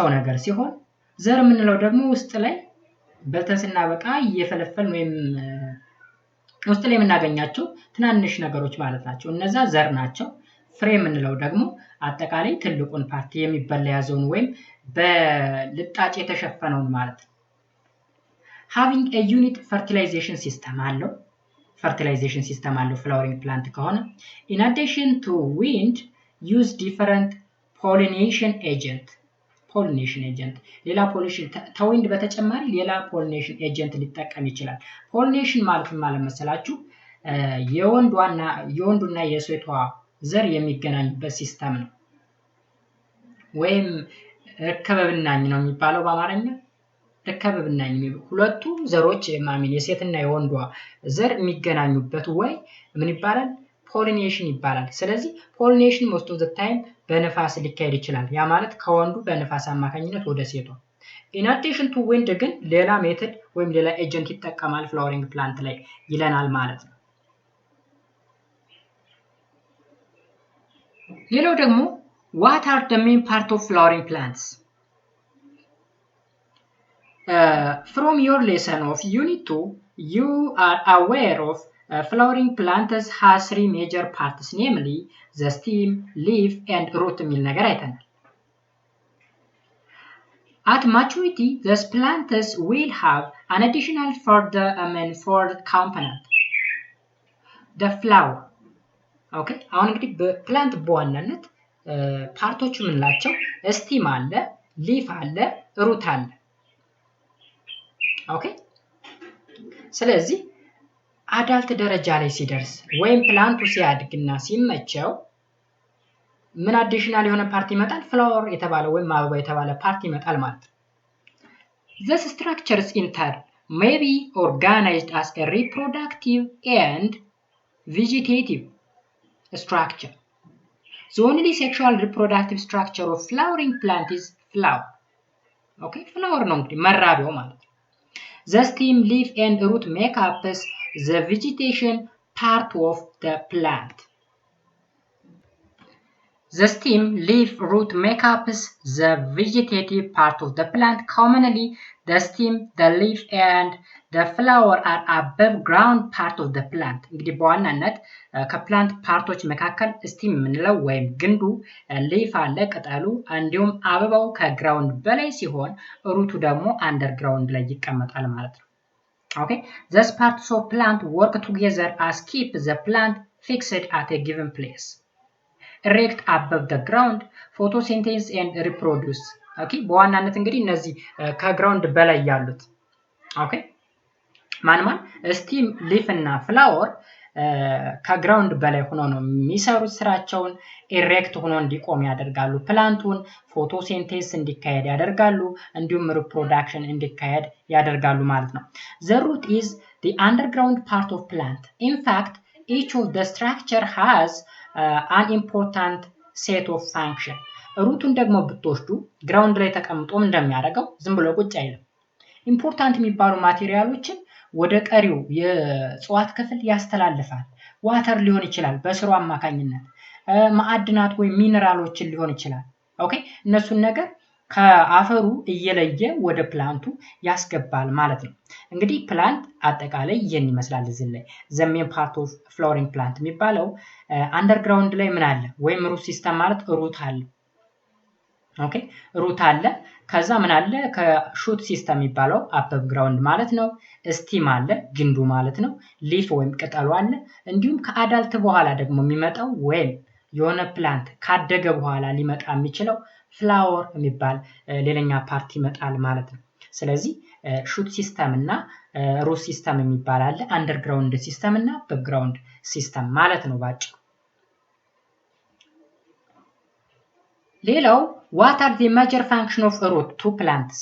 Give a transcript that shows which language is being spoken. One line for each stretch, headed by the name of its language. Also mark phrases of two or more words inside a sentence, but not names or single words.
Amharic: ነገር ሲሆን ዘር የምንለው ደግሞ ውስጥ ላይ በተስና በቃ እየፈለፈልን ወይም ውስጥ ላይ የምናገኛቸው ትናንሽ ነገሮች ማለት ናቸው። እነዛ ዘር ናቸው። ፍሬ የምንለው ደግሞ አጠቃላይ ትልቁን ፓርቲ የሚበላ ያዘውን ወይም በልጣጭ የተሸፈነውን ማለት ነው።
English: having a unit fertilization system
Amharic: አለው
English: flowering plant
Amharic: ከሆነ
English: in addition to wind use different pollination agent
Amharic: ሌላ ከዊንድ በተጨማሪ ሌላ
English: pollination agent
Amharic: ሊጠቀም ይችላል። pollination ማለት መሰላችሁ የወንዱና የሴቷ ዘር የሚገናኙበት ሲስተም ነው። ወይም እከበብናኝ ነው የሚባለው በአማርኛ እከበብናኝ ሁለቱ ዘሮች የሴትና የወንዷ ዘር የሚገናኙበት ወይ ምን ይባላል? ፖሊኔሽን ይባላል። ስለዚህ ፖሊኔሽን
English: most of the time
Amharic: በንፋስ ሊካሄድ ይችላል። ያ ማለት ከወንዱ በንፋስ አማካኝነት ወደ ሴቷ።
English: in addition to wind
Amharic: ግን ሌላ ሜተድ ወይም ሌላ ኤጀንት ይጠቀማል
English: flowering plant
Amharic: ላይ ይለናል ማለት ነው። ሌላው ደግሞ
English: what are the main part of flowering plants? From your lesson of unit 2 you are aware of flowering plants has 3 major parts, namely the stem, leaf and root
Amharic: የሚል ነገር አይተናል።
English: At maturity these plants will have an additional fourth component, the flower.
Amharic: ኦኬ አሁን እንግዲህ በፕላንት በዋናነት ፓርቶቹ ምንላቸው? ስቲም አለ፣ ሊፍ አለ፣ ሩት አለ። ኦኬ ስለዚህ አዳልት ደረጃ ላይ ሲደርስ ወይም ፕላንቱ ሲያድግና ሲመቸው ምን አዲሽናል የሆነ ፓርት ይመጣል? ፍላወር የተባለ ወይም አበባ የተባለ ፓርት ይመጣል ማለት ነው።
English: These structures in turn may be organized as a reproductive and vegetative structure. The only sexual reproductive structure of flowering plant is flower. Okay,
Amharic: flower ነው እንግዲህ መራቢያው ማለት ነው።
English: The stem, leaf and root make up the vegetation part of the plant. The stem, leaf, root make up the vegetative part of the plant. Commonly, the stem, the leaf and the flower are above ground part of the plant.
Amharic: እንግዲህ በዋናነት ከፕላንት ፓርቶች መካከል ስቲም የምንለው ወይም ግንዱ፣ ሊፍ አለ ቅጠሉ፣ እንዲሁም አበባው ከግራውንድ በላይ ሲሆን ሩቱ ደግሞ አንደርግራውንድ ላይ ይቀመጣል ማለት ነው።
English: Okay, these parts of plant work together as keep the plant fixed at a given place. Erect above the ground, photosynthesis and reproduce.
Amharic: Okay, በዋናነት እንግዲህ እነዚህ ከግራውንድ በላይ ያሉት ማን ስቲም፣ ሊፍ እና ፍላወር ከግራውንድ በላይ ሆኖ ነው የሚሰሩት ስራቸውን። ኢሬክት ሆኖ እንዲቆም ያደርጋሉ። ፕላንቱን ፎቶሲንቴሲስ እንዲካሄድ ያደርጋሉ። እንዲሁም ሪፕሮዳክሽን እንዲካሄድ ያደርጋሉ ማለት ነው።
English: The root is the underground part of plant. In fact, each of the structure has an important set of function.
Amharic: ሩቱን ደግሞ ብትወስዱ ግራውንድ ላይ ተቀምጦም እንደሚያደርገው ዝም ብሎ ቁጭ አይልም። ኢምፖርታንት የሚባሉ ማቴሪያሎችን ወደ ቀሪው የእጽዋት ክፍል ያስተላልፋል። ዋተር ሊሆን ይችላል በስሩ አማካኝነት፣ ማዕድናት ወይ ሚነራሎችን ሊሆን ይችላል። ኦኬ እነሱን ነገር ከአፈሩ እየለየ ወደ ፕላንቱ ያስገባል ማለት ነው። እንግዲህ ፕላንት አጠቃላይ ይህን ይመስላል። እዚህ ላይ
English: the main part of flowering plant
Amharic: የሚባለው አንደርግራውንድ ላይ ምን አለ? ወይም
English: root system
Amharic: ማለት ሩት አለ። ኦኬ ሩት አለ። ከዛ ምን አለ? ከሹት ሲስተም የሚባለው
English: above ground
Amharic: ማለት ነው። ስቲም አለ ግንዱ ማለት ነው። ሊፍ ወይም ቅጠሉ አለ። እንዲሁም ከአዳልት በኋላ ደግሞ የሚመጣው ወይም የሆነ ፕላንት ካደገ በኋላ ሊመጣ የሚችለው ፍላወር የሚባል ሌላኛ ፓርት ይመጣል ማለት ነው። ስለዚህ
English: shoot system
Amharic: እና
English: root system
Amharic: የሚባል አለ።
English: underground system
Amharic: እና
English: above ground system
Amharic: ማለት ነው ባጭሩ። ሌላው
English: what are the major function of root to plants?